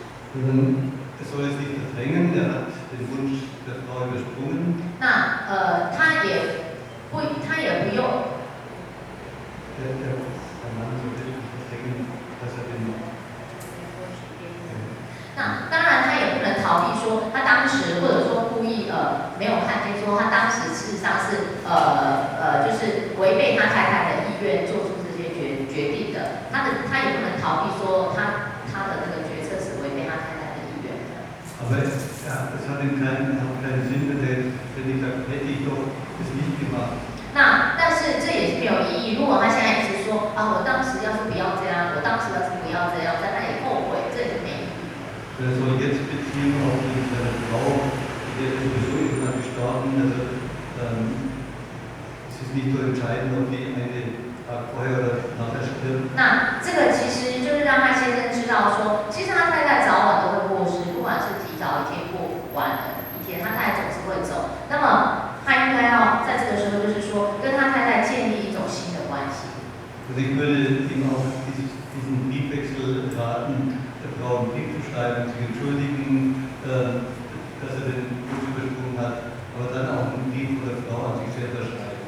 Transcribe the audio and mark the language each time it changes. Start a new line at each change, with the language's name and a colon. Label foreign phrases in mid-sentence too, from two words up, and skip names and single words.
German: Es soll es nicht verdrängen, er hat den Wunsch der Frau übersprungen.
Chinese: 那他也不用。
German: Der Mann sollte nicht verdrängen, dass er den
Chinese: 那当然，他也不能逃避说他当时或者说故意没有看见说他当时事实上是就是违背他太太的意愿做出这些决定的。他也不能逃避说他的那个决策是违背他太太的意愿的。
German: Aber es hat keinen Sinn, wenn ich sage, hätte ich doch das nicht gemacht.
Chinese: 那但是这也是没有意义。如果他现在一直说啊，我当时要是不要这样，我当时要是不要这样，在那里后悔，这也是没意义。
German: Er soll jetzt beziehen auf seine Frau, die ist sowieso irgendwann gestorben. Also, es ist nicht so entscheidend, ob die eine Tag vorher oder nachher stirbt.
Chinese: 那这个其实就是让他先生知道说，其实他太太早晚都会过世，不管是提早一天过晚了一天，他太太总是会走。那么他应该要在这个时候，就是说跟他太太建立一种新的关系。
German: Also ich würde ihm auch diesen Briefwechsel raten, der Frau einen Brief zu schreiben, sich entschuldigen, dass er den Wunsch übersprungen hat, aber dann auch einen Brief von der Frau an sich selber schreiben.